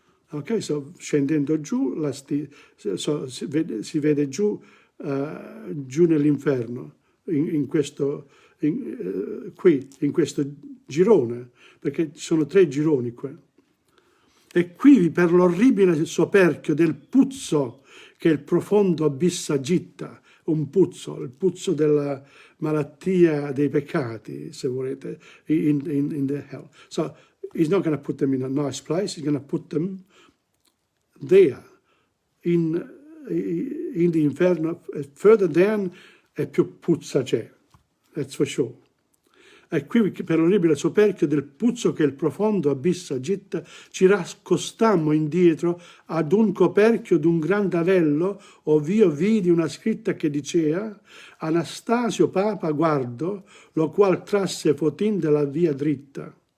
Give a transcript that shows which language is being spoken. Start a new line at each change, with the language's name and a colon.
Italian: Ok, so scendendo giù, si vede giù nell'inferno, qui, in questo girone, perché ci sono 3 gironi qui. E qui per l'orribile soperchio del puzzo che il profondo abisso agita, un puzzo, il puzzo della malattia dei peccati, se volete,
English: in the hell. So he's not going to put them in a nice place, he's going to put them there, in the inferno. Further down
Italian: e più puzza c'è,
English: that's for sure.
Italian: E qui per l'orribile soperchio del puzzo che il profondo abisso agita, ci raccostammo indietro ad un coperchio d'un grande anello, ov'io vidi una scritta che dicea: Anastasio Papa guardo, lo qual trasse fotin della via dritta.